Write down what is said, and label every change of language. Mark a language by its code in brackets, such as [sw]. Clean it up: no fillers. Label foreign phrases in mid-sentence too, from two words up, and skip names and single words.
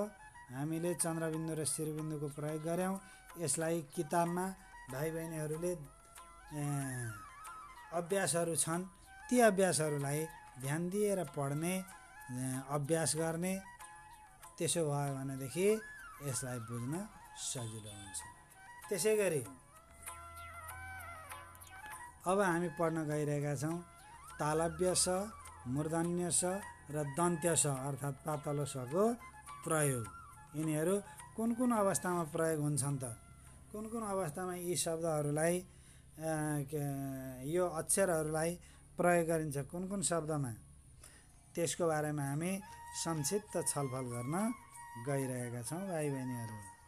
[ne] हामीले चन्द्रबिन्दु र शिरबिन्दुको प्रयोग गऱ्यौँ। यसलाई किताबमा भाइ बहिनीहरूले अभ्यासहरू छन्, ती अभ्यासहरूलाई ध्यान दिएर पढ्ने, अभ्यास गर्ने। त्यसो भयो भनेदेखि यसलाई बुझ्न सजिलो हुन्छ। त्यसै गरी अब हामी पढ्न गइरहेका छौँ तालव्य स, मूर्धन्य स र दन्त्य स अर्थात् पातलो सको प्रयोग। यिनीहरू कुन कुन अवस्थामा प्रयोग हुन्छन् त? कुन कुन अवस्थामा यी शब्दहरूलाई यो अक्षरहरूलाई प्रयोग गरिन्छ कुन कुन शब्दमा, त्यसको बारेमा हामी संक्षिप्त छलफल गर्न गइरहेका छौँ भाइ बहिनीहरू।